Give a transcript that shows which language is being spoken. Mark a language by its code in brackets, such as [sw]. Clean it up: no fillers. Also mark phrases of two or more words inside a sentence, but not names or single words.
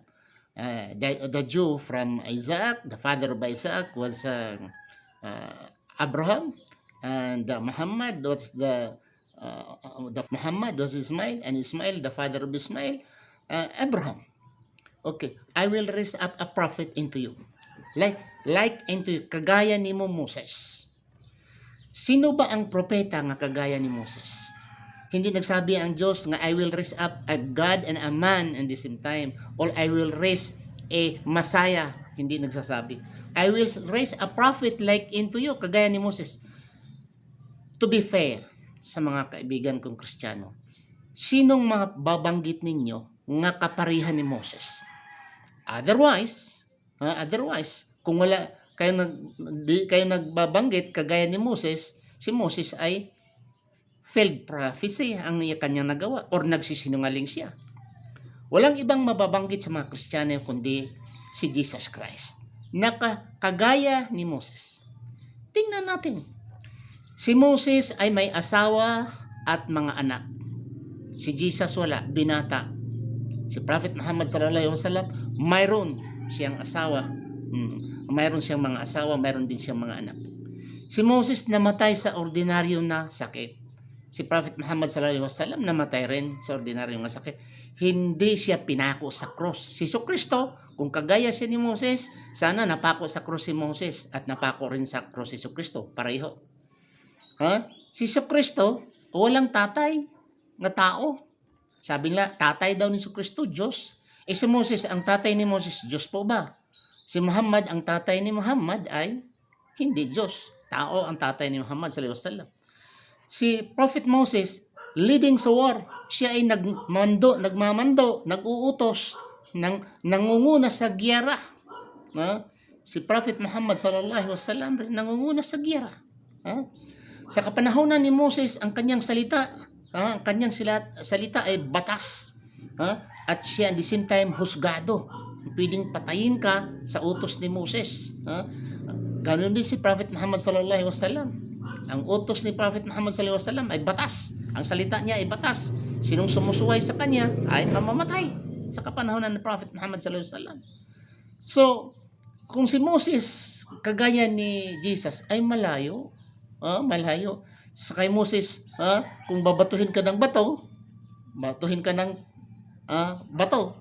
[en] The Jew from Isaac, the father of Isaac was Abraham, and Muhammad was the Muhammad was Ismail, and Ismail, the father of Ismail, Abraham. Okay, I will raise up a prophet into you, like into you, [tl] kagaya ni Moses. Sino ba ang propeta nga kagaya ni Moses? Hindi nagsabi ang Diyos nga [en] I will raise up a God and a man in the same time, or I will raise a Messiah. [tl] Hindi nagsasabi. [en] I will raise a prophet like into you, [tl] kagaya ni Moses. [en] To be fair [tl] sa mga kaibigan kong Kristiyano, sinong mga babanggit ninyo nga kaparihan ni Moses? Otherwise, kung wala di kayo nagbabanggit kagaya ni Moses, si Moses ay [en] failed prophecy [tl] ang kanyang nagawa or nagsisinungaling siya. Walang ibang mababanggit sa mga Kristiyano kundi si Jesus Christ. Kagaya ni Moses. Tingnan natin. Si Moses ay may asawa at mga anak. Si Jesus wala, binata. Si Prophet Muhammad [ar] صلى الله عليه وسلم, [tl] mayroon siyang asawa. Mayroon siyang mga asawa, mayroon din siyang mga anak. Si Moses namatay sa ordinaryo na sakit. Si Prophet Muhammad [ar] صلى الله عليه وسلم [tl] namatay rin sa ordinaryo na sakit. Hindi siya pinako sa cross. Si Jesucristo, kung kagaya siya ni Moses, sana napako sa cross si Moses at napako rin sa cross si Jesucristo. Pareho. Si Jesucristo, walang tatay nga tao. Sabi nila, tatay daw ni Jesucristo, Diyos. Si Moses, ang tatay ni Moses, Diyos po ba? Si Muhammad, ang tatay ni Muhammad ay hindi Diyos. Tao ang tatay ni Muhammad [ar] صلى الله عليه وسلم. [tl] Si Prophet Moses, leading sa war, siya ay nagmamando, nag-uutos, nangunguna sa giyera. Si Prophet Muhammad [ar] صلى الله عليه وسلم [tl] nangunguna sa giyera. Sa kapanahonan ni Moses, ang kanyang salita ay batas. At siya [en] at the same time [tl] husgado. Pwedeng patayin ka sa utos ni Moses. Ganoon din si Prophet Muhammad [ar] صلى الله عليه وسلم. [tl] Ang utos ni Prophet Muhammad [ar] صلى الله عليه وسلم [tl] ay batas. Ang salita niya ay batas. Sinong sumusuway sa kanya ay mamamatay sa kapanahonan ni Prophet Muhammad [ar] صلى الله عليه وسلم. [tl] So, kung si Moses kagaya ni Jesus ay malayo. Sa kay Moses, kung babatuhin ka ng bato, batuhin ka ng bato.